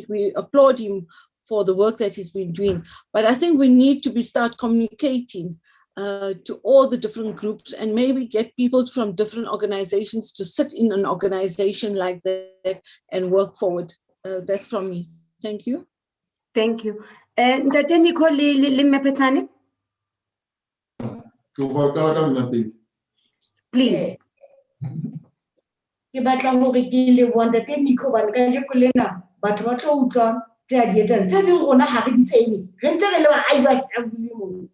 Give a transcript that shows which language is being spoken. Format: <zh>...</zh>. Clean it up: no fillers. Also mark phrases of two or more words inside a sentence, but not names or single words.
<en>We applaud him for the work that he's been doing. But I think we need to start communicating to all the different groups and maybe get people from different organizations to sit in an organization like that and work forward. That's from me. Thank you. Thank you.</en> <st>Ntate Nico le Mmaphetane, please. Ke batla hore ke leboha ntate Nico hobane kajeko lena batho ba tlo utlwa tse a di etsang tse ding rona ha re di tsene re ntse re le baahi ba Sharpeville moo.</st>